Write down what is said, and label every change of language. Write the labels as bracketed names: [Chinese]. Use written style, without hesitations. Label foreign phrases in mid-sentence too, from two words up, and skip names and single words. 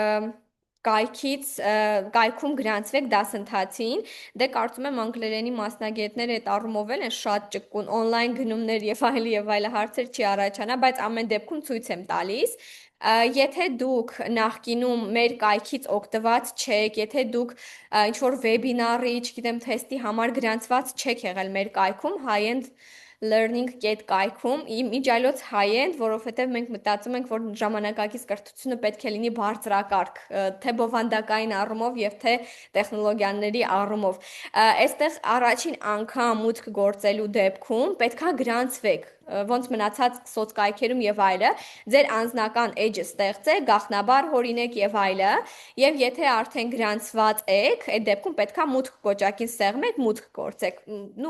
[Armenian] կայքում գրանցվեք դասընթացին, դե կարծում եմ անգլերենի մասնագետները այդ առումով են շատ ճկուն, օնլայն գնումներ եւ այլ հարցեր չի առաջանա, բայց ամեն դեպքում ցույց եմ տալիս։ Եթե դուք նախկինում մեր կայքից օգտված չեք, եթե դուք ինչ-որ վեբինարի, չգիտեմ, թեստի համար գրանցված չեք եղել մեր կայքում, high-end learning.կայքում, իմիջիայլոց high-end, որովհետև մենք մտածում ենք, որ ժամանակակից կրթությունը պետք է լինի բարձրակարգ, թե բովանդակային առումով եւ թե տեխնոլոգիաների առումով։ Այստեղ առաջին անգամ մուտք գործելու դեպքում պետքա գրանցվեք ոնց մնացած սոցկայքերում եւ այլը, ձեր անձնական էջը ստեղծեք, գաղտնաբար հորինեք եւ այլը, եւ եթե արդեն գրանցված եք, այդ դեպքում պետքա մուտք կոճակին սեղմեք, մուտք գործեք։ Նու